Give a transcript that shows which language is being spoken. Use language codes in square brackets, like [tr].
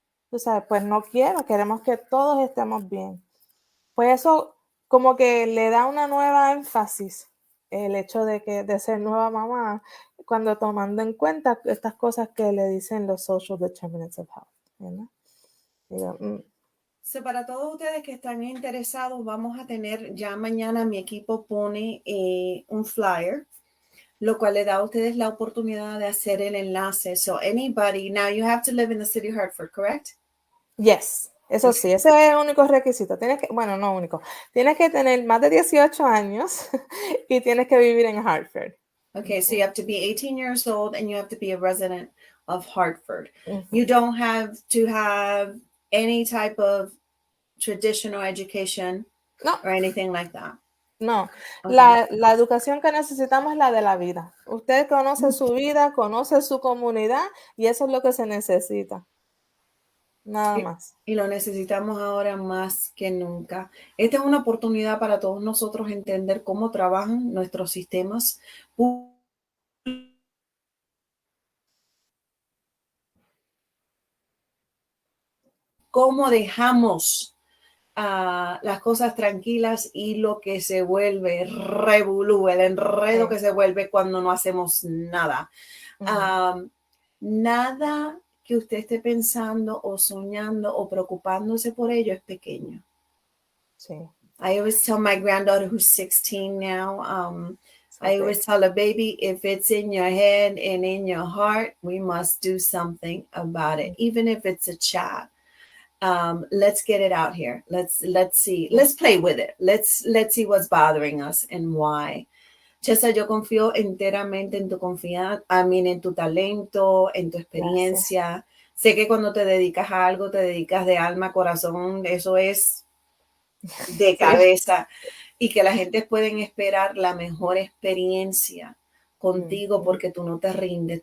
[es] Tú sabes, pues no queremos que todos estemos bien. Pues eso como que le da una nueva énfasis el hecho de ser nueva mamá, cuando tomando en cuenta estas cosas que le dicen los [en] social determinants of health, [es] ¿verdad? Digo, So, para todos ustedes que están interesados, vamos a tener, ya mañana mi equipo pone un flyer, lo cual le da a ustedes la oportunidad de hacer el enlace. [en] So anybody, now you have to live in the city of Hartford, correct? [es] yes, eso sí, ese es el único requisito. No único, tienes que tener más de 18 años y tienes que vivir en Hartford. [en] Okay, so you have to be 18 years old and you have to be a resident of Hartford. Uh-huh. You don't have to have any type of traditional education or anything like that. [es] No, [en] Okay. [es] la educación que necesitamos es la de la vida. Usted conoce su vida, conoce su comunidad y eso es lo que se necesita. Nada más. Y lo necesitamos ahora más que nunca. Esta es una oportunidad para todos nosotros entender cómo trabajan nuestros sistemas, cómo dejamos las cosas tranquilas y lo que se vuelve revolú, el enredo que se vuelve cuando no hacemos nada. Nada que usted esté pensando o soñando o preocupándose por ello es pequeño. Sí. [en] I always tell my granddaughter, who's 16 now, I always tell her, baby, if it's in your head and in your heart, we must do something about it, even if it's a chat. Let's get it out here. Let's see. Let's play with it. Let's see what's bothering us and why. [es] Chiedza, yo confío enteramente en tu confianza, en tu talento, en tu experiencia. Gracias. Sé que cuando te dedicas a algo, te dedicas de alma, corazón, eso es de cabeza. Y que la gente pueden esperar la mejor experiencia contigo porque tú no te rindes.